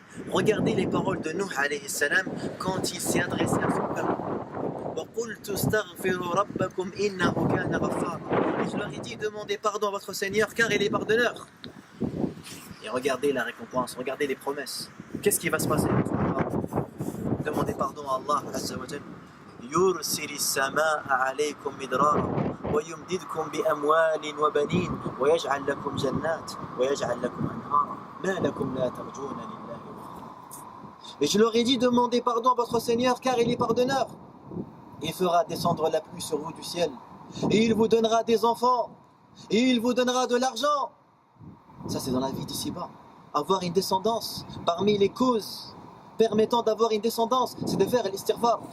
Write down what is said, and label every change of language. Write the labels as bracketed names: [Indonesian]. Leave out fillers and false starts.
[French] Regardez les paroles de Nuh alayhi salam quand il s'est adressé à son peuple. Et je leur ai dit: demandez pardon à votre Seigneur car il est pardonneur. Et regardez la récompense, regardez les promesses. Qu'est-ce qui va se passer? Demandez pardon à Allah Azza wa Jal. [Arabic] يرسل السماء عليكم مدرارا ويمددكم بأموال وبنين ويجعل لكم جنات ويجعل لكم أنهارا ما لكم لا ترجون لله وقارا. [French] Et je leur ai dit: demandez pardon à votre Seigneur car il est pardonneur. Il fera descendre la pluie sur vous du ciel et il vous donnera des enfants et il vous donnera de l'argent. Ça, c'est dans la vie d'ici-bas. Avoir une descendance, parmi les causes permettant d'avoir une descendance, c'est de faire l'istighfar.